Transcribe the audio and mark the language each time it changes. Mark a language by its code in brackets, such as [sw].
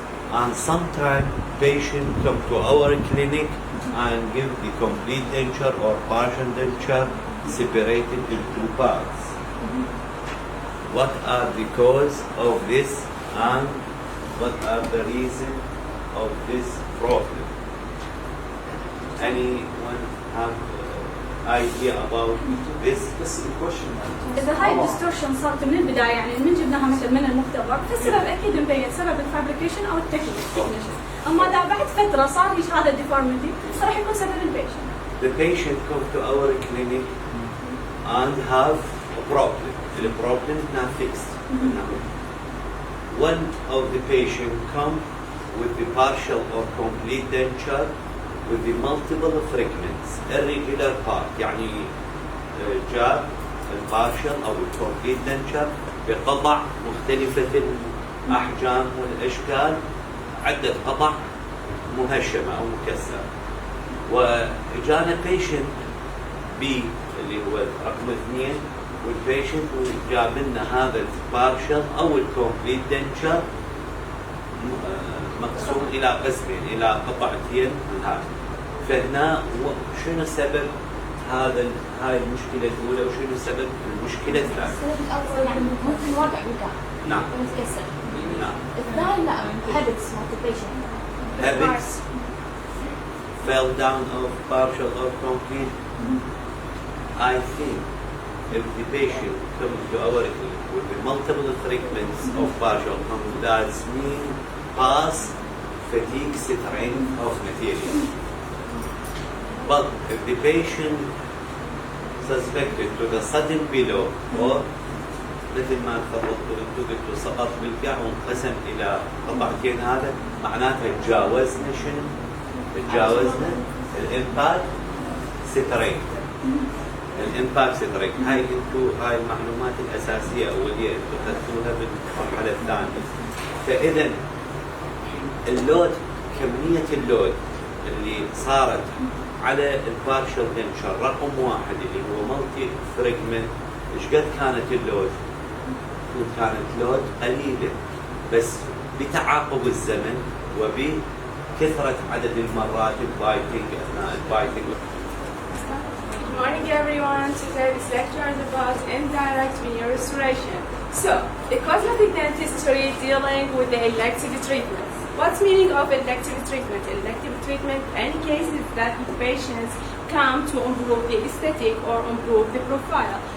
[en] and sometimes patient come to our clinic and give the complete denture or partial denture separated in two parts. What are the cause of this and what are the reason of this problem? Anyone have idea about this? This is the question. [ar] إذا هاي الديستورشن صارت من البداية يعني من جبناها مثل من المختبر فالسبب أكيد مبين سبب الفابريكيشن أو التكنيشن. أما إذا بعد فترة صار هيك هذا الديفورميتي راح يكون سبب البيشنت. [en] The patient come to our clinic and have a problem. The problem is not fixed. One of the patient come with the partial or complete denture with the multiple fragments, irregular part. [ar] يعني جاء البارشل أو الكومبليت denture بقطع مختلفة الأحجام والأشكال، عدة قطع مهشمة أو مكسرة. وجانا patient B اللي هو رقم 2 والبيشنت وجاب لنا هذا البارشل أو الكومبليت denture مقسوم إلى قسمين إلى قطعتين من هذا. فهنا شنو سبب هاي المشكلة الأولى وشنو سبب المشكلة الثانية؟ السبب الأول يعني ممكن وضع وقع. نعم. ومتكسر. نعم. الثاني لا habits مالت البيشنت. [en] Habits fell down of partial or complete. I think if the patient comes to our clinic with the multiple fragments of partial complete, that's mean past fatigue strength of material. But if the patient suspected to the sudden below or [ar] مثل ما تفضلتوا انتم قلتوا سقط بالكع وانقسم الى قطعتين، هذا معناتها تجاوزنا شنو؟ تجاوزنا الامباكت ستريت. الامباكت ستريت هاي انتم هاي المعلومات الاساسيه اوليه انتم اخذتوها بالمرحله الثانيه. فاذا اللود كميه اللود اللي صارت على البارشل دنشر رقم 1 اللي هو مالتي فريجمنت، ايش قد كانت اللود؟ كانت لود قليله بس بتعاقب الزمن وبكثره عدد المرات البايتنج اثناء البايتنج. [en] Good morning everyone. Today this lecture is about indirect veneer restoration. So, the cosmetic dentistry dealing with the elective treatments. What's meaning of elective treatment? Elective treatment, any cases that the patients come to improve the aesthetic or improve the profile.